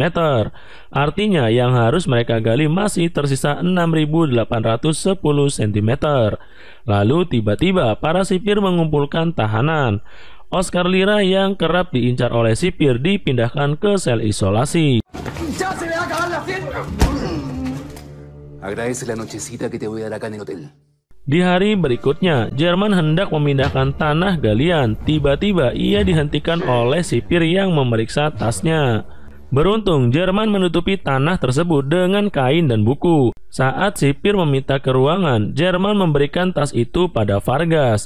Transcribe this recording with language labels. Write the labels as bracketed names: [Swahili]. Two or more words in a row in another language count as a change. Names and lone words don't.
[Indonesian] Artinya yang harus mereka gali masih tersisa 6.810 cm. Lalu tiba-tiba para sipir mengumpulkan tahanan. Oscar Lira yang kerap diincar oleh sipir dipindahkan ke sel isolasi. [Spanish] Agradece la nochecita que te voy a dar acá en el hotel. [Indonesian] Di hari berikutnya, Jerman hendak memindahkan tanah galian. Tiba-tiba ia dihentikan oleh sipir yang memeriksa tasnya. Beruntung, Jerman menutupi tanah tersebut dengan kain dan buku. Saat sipir meminta ke ruangan, Jerman memberikan tas itu pada Vargas.